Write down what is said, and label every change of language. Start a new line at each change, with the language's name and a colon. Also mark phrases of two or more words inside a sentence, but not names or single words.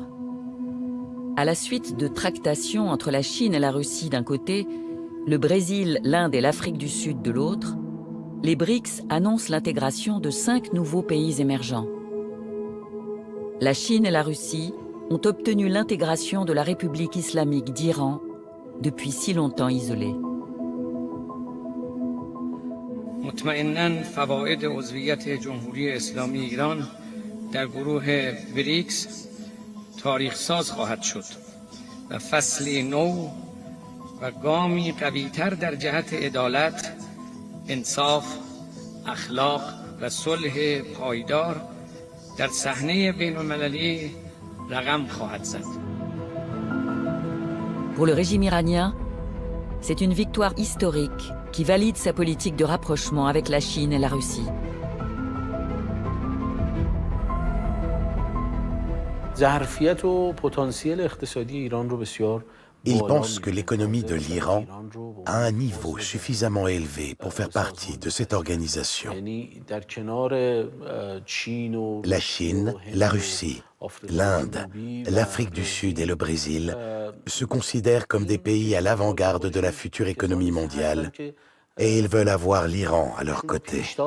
French: À la suite de tractations entre la Chine et la Russie d'un côté, le Brésil, l'Inde et l'Afrique du Sud de l'autre, les BRICS annoncent l'intégration de 5 nouveaux pays émergents. La Chine et la Russie ont obtenu l'intégration de la République islamique d'Iran, depuis si longtemps isolée.
Persian: مطمئناً فواید عضویت جمهوری اسلامی ایران در گروه بریکس تاریخ ساز خواهد شد و فصلی نو و گامی قوی‌تر در جهت عدالت، انصاف، اخلاق و صلح پایدار در صحنه بین‌المللی رقم خواهد زد.
French: Pour le régime iranien, c'est une victoire historique qui valide sa politique de rapprochement avec la Chine et la Russie.
Persian: ظرفیت و پتانسیل اقتصادی ایران رو بسیار
French: Il pense que l'économie de l'Iran a un niveau suffisamment élevé pour faire partie de cette organisation. La Chine, la Russie, l'Inde, l'Afrique du Sud et le Brésil se considèrent comme des pays à l'avant-garde de la future économie mondiale et ils veulent avoir l'Iran à leur côté.